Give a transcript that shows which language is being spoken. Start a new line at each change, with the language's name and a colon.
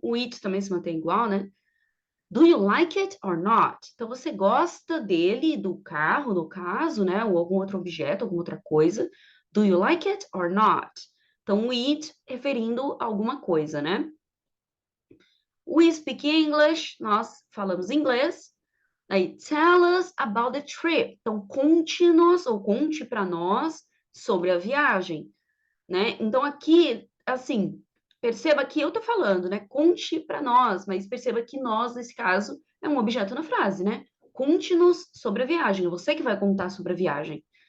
Portuguese: O it também se mantém igual, né?
English: Do you like it or not?
Portuguese: Então, você gosta dele, do carro, no caso, né? Ou algum outro objeto, alguma outra coisa.
English: Do you like it or not?
Portuguese: Então, o it referindo a alguma coisa, né?
English: We speak English,
Portuguese: nós falamos inglês. Aí,
English: tell us about the trip.
Portuguese: Então, conte-nos ou conte para nós sobre a viagem, né? Então, aqui, assim, perceba que eu tô falando, né? Conte para nós, mas perceba que nós, nesse caso, é um objeto na frase, né? Conte-nos sobre a viagem, é você que vai contar sobre a viagem.